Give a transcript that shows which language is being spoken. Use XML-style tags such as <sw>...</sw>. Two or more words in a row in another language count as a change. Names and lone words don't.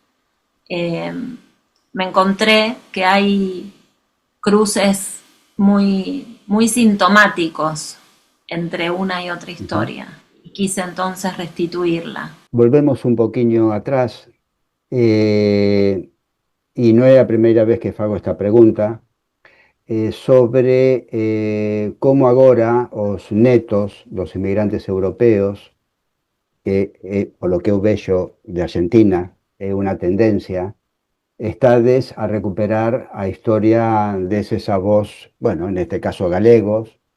<es>Me encontré que hay cruces muy, muy sintomáticos entre una y otra historia. Y quise entonces restituirla.</es> <gl>Volvemos un poquinho atrás,</gl> <es>y no es la primera vez que</es> <gl>fago esta pregunta, sobre como agora os netos dos inmigrantes europeos, que</gl> <es>por lo que</es> <gl>eu vexo de Argentina é unha tendencia, estades a recuperar a historia deses avós, bueno, neste caso galegos,</gl>